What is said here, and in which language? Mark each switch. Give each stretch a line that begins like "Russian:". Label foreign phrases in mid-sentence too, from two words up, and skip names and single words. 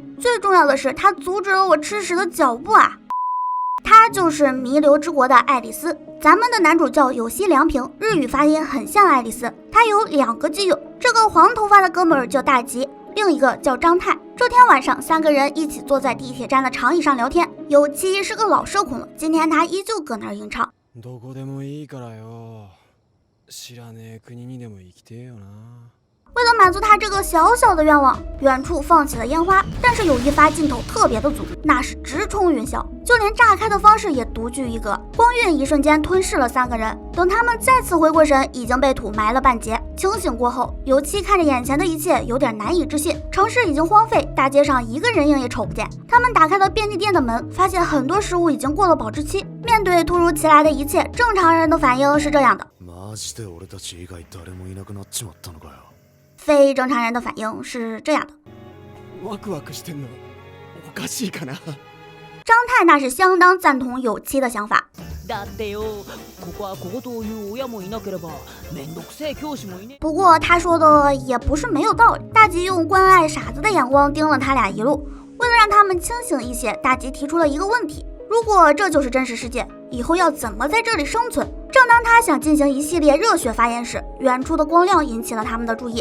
Chinese: 最重要的是，它阻止了我吃屎的脚步啊！他就是弥留之国的爱丽丝，咱们的男主叫有栖良平，日语发音很像爱丽丝。他有2个基友，这个黄头发的哥们儿叫大吉，另一个叫张太。这天晚上，3个人一起坐在地铁站的长椅上聊天。有栖是个老社恐了，今天他依旧搁那儿吟唱。
Japanese: どこでもいいからよ。知らねえ国にでも行きてえよな。
Chinese: 为了满足他这个小小的愿望，远处放起了烟花，但是有一发镜头特别的足，那是直冲云霄，就连炸开的方式也独具一格，光晕一瞬间吞噬了3个人。等他们再次回过神，已经被土埋了半截。清醒过后，有栖看着眼前的一切，有点难以置信。城市已经荒废，大街上一个人影也瞅不见。他们打开了便利店的门，发现很多食物已经过了保质期。面对突如其来的一切，正常人的反应是这样的。
Japanese: マジで俺たち以外誰もいなくなっちまったのかよ。
Chinese: 非正常人的反应是这样的。
Japanese: ワクワクしてんのおかしいかな。
Chinese: 张太那是相当赞同有栖的想法。
Japanese: だってよ、ここは小言を言う親もいなければ、めんどくせえ教師もいね。
Chinese: 不过他说的也不是没有道理。大吉用关爱傻子的眼光盯了他俩一路，为了让他们清醒一些，大吉提出了一个问题：如果这就是真实世界，以后要怎么在这里生存？正当他想进行一系列热血发言时，远处的光亮引起了他们的注意。